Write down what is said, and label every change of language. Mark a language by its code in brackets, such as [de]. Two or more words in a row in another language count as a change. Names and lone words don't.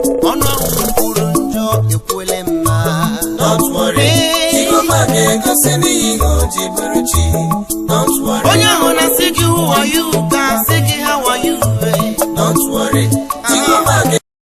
[ig] Ọnụ ahụ kwuru njọ ekwuole mma. [en] Don't worry, Hey! [ig] Jehovah ga-egosi n'ihe o ji bụrụ chi. [en] Don't worry. [ig] Onye ahụ na-asị gị, [en] "Who are you?" [ig] ga-asị gị, [en] "How are you?" Don't worry, Ah. Jehovah ga-